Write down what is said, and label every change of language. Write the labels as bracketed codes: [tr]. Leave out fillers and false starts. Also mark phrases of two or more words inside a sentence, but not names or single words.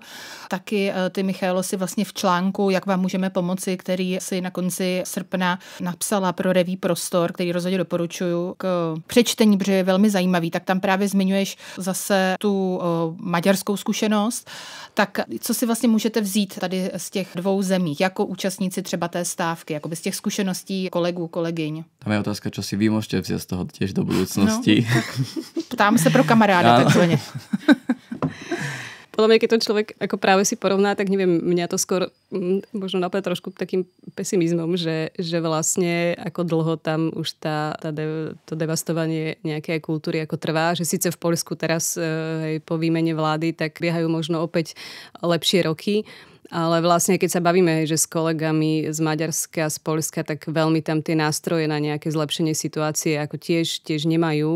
[cs] Taky ty, Michaelo, si vlastně v článku Jak vám můžeme pomoci, který si na konci srpna napsala pro Reví Prostor, který rozhodně doporučuju k přečtení, protože je velmi zajímavý, tak tam právě zmiňuješ zase tu maďarskou zkušenost. Tak co si vlastně můžete vzít tady z těch dvou zemích, jako účastníci třeba té stávky, jako z těch zkušeností kolegů, kolegyň? [sk] Tam je otázka, čo si vy môžete vziať z toho tiež do budúcnosti. [cs] No, ptám se pro kamaráda, takzvaně. [sk] Podľa mňa, keď to človek ako práve si porovná, tak neviem, mňa to skôr možno napadá trošku takým pesimizmom, že vlastne ako dlho tam už to devastovanie nejakej kultúry ako trvá, že síce v Poľsku teraz po výmene vlády tak biehajú možno opäť lepšie roky, ale vlastne, keď sa bavíme, že s kolegami z Maďarska, z Poľska, tak veľmi tam tie nástroje na nejaké zlepšenie situácie ako tiež nemajú.